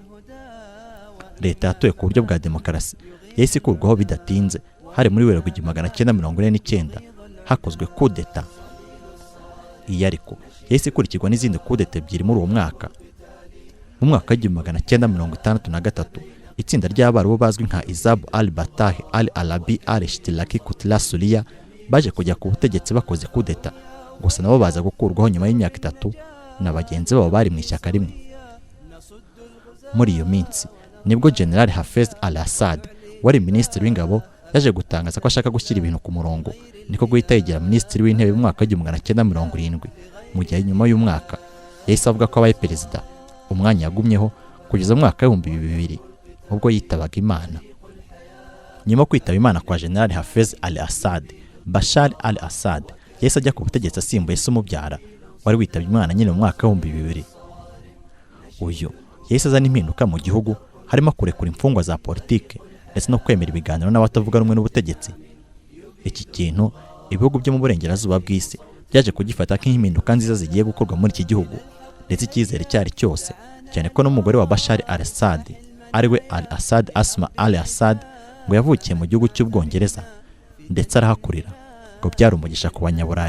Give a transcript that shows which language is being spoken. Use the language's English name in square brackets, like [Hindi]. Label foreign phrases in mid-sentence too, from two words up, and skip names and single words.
[Kinyarwanda] Leta yatoye ku buryo bwa demokarasi yahise ikurwaho bidatinze hari muri Werurwe 1949 hakozwe kudeta. Iyi ariko yahise ikurikirwa n'izindi kudeta ebyiri muri uwo mwaka. Mu mwaka wa 1963 itsinda ry'Abarabu bazwi nka Izab al-Batah al-Arabi al-Ishtilaki Kutla Syria baje kujya ku butegetsi bakoze kudeta, gusa nabo baza gukurwaho nyuma y'imyaka 3 na bagenzi babo bari mu ishyaka rimwe. Muri iyo minsi nibwo General Hafez al-Assad wari minisitiri w'ingabo yaje gutangaza ko ashaka gushyira ibintu ku murongo, niko guhita yigira minisitiri w'intebe mu mwaka wa 1970. Mu gihe nyuma y'umwaka yahise avuga ko abaye perezida, umwanya yagumyeho kugeza mu mwaka wa 2000 ubwo yitabaga Imana. Nyuma kwitaba Imana kwa General Hafez al-Assad, Bashar al-Assad yahise ajya ku butegetsi asimbuye se umubyara wari witabye Imana nyine mu mwaka wa 2000. Uyu yahise azana impinduka mu gihugu harimo kurekura imfungwa za politike ndetse no kwemera ibiganiro n'abatavuga rumwe n'ubutegetsi. Iki kintu ibihugu byo mu burengerazuba bw'isi byaje kugifata nk'impinduka nziza zigiye gukorwa muri iki gihugu ndetse icyizere cyari cyose cyane ko n'umugore wa Bashar al-Assad ariwe al-Assad Asma al-Assad ngo yavukiye mu gihugu cy'Ubwongereza ndetse arahakurira ngo byari umugisha ku banyaburayi.